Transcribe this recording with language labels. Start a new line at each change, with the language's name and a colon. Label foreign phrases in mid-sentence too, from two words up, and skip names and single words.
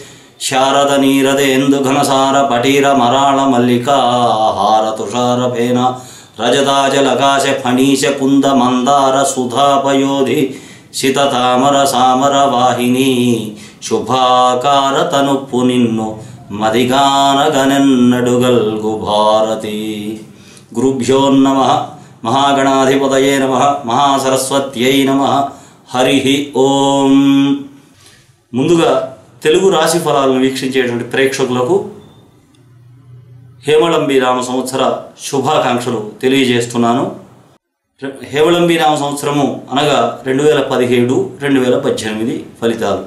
Telugu: శారదనీరదేందుఘనసారపటీరమరాళమల్లికా హారతుషారఫేన రజతాచలకాశఫణీశకుందమందారసుధాపయోధి సితతామర సామర వాహినీ శుభాకార తనున్ను నిన్ను మదిఁగానఁగనెన్నడుగల్గు భారతీ।
Sanskrit: गुरुभ्यो नमः। महागणाधिपतये नमः। महासरस्वत्यै नमः। हरिः ओम।
Telugu: ముందుగా తెలుగు రాశి ఫలాలను వీక్షించేటువంటి ప్రేక్షకులకు హేమళంబి నామ సంవత్సర శుభాకాంక్షలు తెలియజేస్తున్నాను. హేమళంబి నామ సంవత్సరము అనగా 2017-2018 ఫలితాలు.